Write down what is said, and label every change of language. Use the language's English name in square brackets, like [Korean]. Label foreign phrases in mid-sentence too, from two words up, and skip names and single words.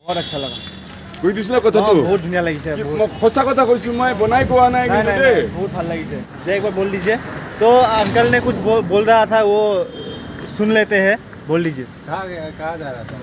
[Hindi] बहुत अच्छा लगा [Assamese] কৈ দিছ না কথাটো বহুত ধুনীয়া লাগিছে সঁচা কথা কৈছো মই বনাই কোৱা নাই কিন্তু দে বহুত ভাল লাগিছে [Hindi] जे एक बार बोल दीजिए तो अंकल ने कुछ बोल रहा था वो सुन लेते हैं बोल दीजिए कहाँ जा रहा था